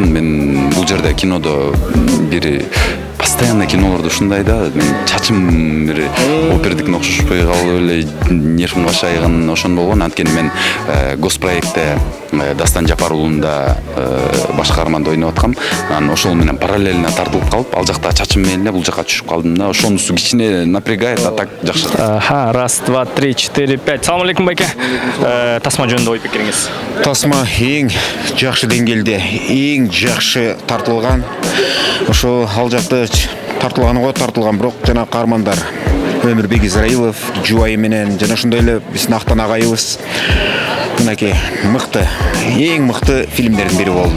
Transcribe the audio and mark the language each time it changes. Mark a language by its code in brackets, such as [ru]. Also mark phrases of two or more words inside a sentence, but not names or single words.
[ky] Мен бул жерде кинодо бир постоянно кинолордо ушундай да, мен чачым бир опердикине окшошпой калып эле нервим качайган ошон болгон. Анткени мен госпроектте Дастан Жапар уулунда башкарманда ойноп аткам. Анан ошол менен параллельно тартылып калып, ал жакта чачым менен эле бул жака түшүп калдым да. Ошонусу кичине напрягает, а так жакшы. [ru] Раз, два, три, четыре, пять. [ky] Салам алейкум, байке. Тасма жөнүндө ой пикириңиз? Тасма эң жакшы деңгээлде, эң жакшы тартылган. Ошо ал жакта тартылган, бирок жана каармандар Өмүрбек Израилов, Жубайы менен жана ошондой эле биздин Актан агайыбыз мынакей мыкты, эң мыкты фильмдердин бири болду.